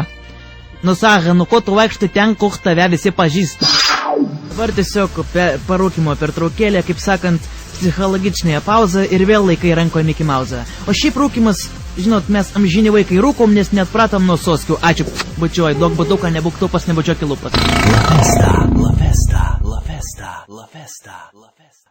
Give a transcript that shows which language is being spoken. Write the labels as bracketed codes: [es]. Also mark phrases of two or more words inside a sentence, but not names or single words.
[lt] Nu sako, nu ko tu vaikštai ten, kur tave visi pažįsta. Dabar tiesiog parūkimo pertraukėlė, kaip sakant, psichologičnėje pauzą ir vėl laikai rankoje Mickey Mouse'ą. O šiaip rūkimas, žinot, mes amžini vaikai rūkom, nes net pratom nuo soskių. Ačiū, bučiuoj, duok baduką, nebūk tupas, nebučiuok į lūpas. La Festa, La Festa, La Festa, La Festa, La Festa.